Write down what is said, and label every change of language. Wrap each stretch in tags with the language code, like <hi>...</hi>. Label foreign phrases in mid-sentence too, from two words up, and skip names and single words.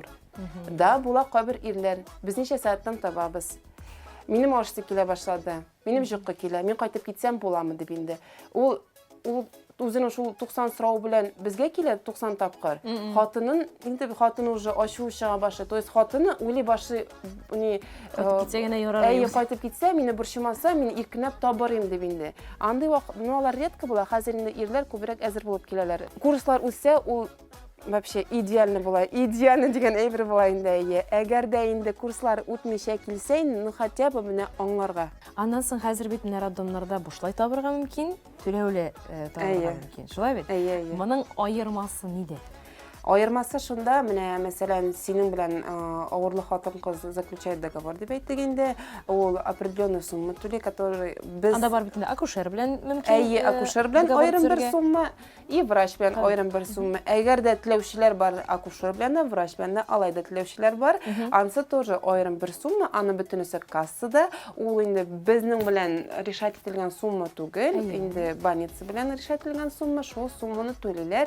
<tt>Да, була кайбер ирләр. Без ничә сәгатьтән табабыз. Минем ашты килә башлады. Минем җокка килә. Мин кайтып китсәм буламы дип инде. Ул үзенең шул 90 сорау белән безгә килә 90 тапкыр. Хатынын инде хатыны</tt> <ru>уже</ru> <tt>ачу чыга башлый.</tt> <ru>То есть</ru> <tt>хатыны уйлый башлый, ни китсә генә ярар. кайтып китсә, мине борчымаса, мин иркенләп табарым дип инде. Андый вакыт, алар редко була. Хәзер инде ирләр күбрәк әзер булып киләләр. Курслар үсә, ул</tt> <ru>вообще идеально</ru> <tt>була. Идеально дигән әйбер була инде. Әгәр дә инде курслар үтмичә килсә,</tt> <ru>ну хотя бы</ru> <tt>менә аңларга. Аннан соң хәзер бит менә роддомнарда бушлай табырга мөмкин, түләүле табырга мөмкин. Шулай бит? Моның аермасы ниде? Айырмасы шунда, менә мәсәлән, синең белән авырлы хатын-кыз</tt> <ru>заключает договор</ru> <tt>дип әйттек инде. Ул</tt> <ru>определенную сумму</ru> <tt>түли, который без Анда бар бит инде акушер белән мөмкин. Акушер белән аерым бер сумма и врач белән аерым бер сумма. Әгәр дә теләүчеләр бар, акушер белән дә, врач белән дә, алайда теләүчеләр бар, ансы тоже аерым бер сумма, аны бөтенесе кассада. Ул инде безнең белән решать ителгән сумма түгел, инде больница белән решать ителгән сумма, шул сумманы түлиләр.</tt>